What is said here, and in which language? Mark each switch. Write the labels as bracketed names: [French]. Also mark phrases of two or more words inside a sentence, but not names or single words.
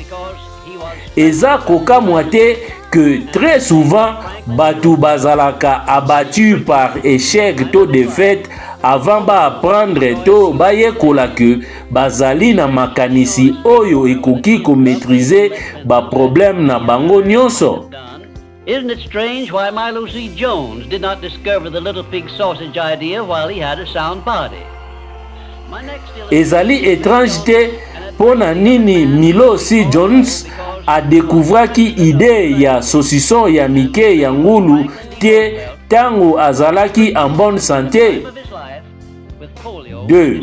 [Lingala] Eza kokamwa te [French] que très souvent [Lingala] batu bazalaka [French] abattu par échec [Lingala] to [French] défaite avant [Lingala] ba apprendre to bayekola que bazali na makanisi oyo ekoki ko maîtriser ba problème na bango nyonso. [English] Isn't it strange why Milo C. Jones did not discover the little pig sausage idea while he had a sound body? [Lingala] Ezali étrange te pona nini Milo C. Jones a découvraki idée ya saucisson ya mike ya ngulu te tango azalaki [French] en bonne santé. [Lingala] 2.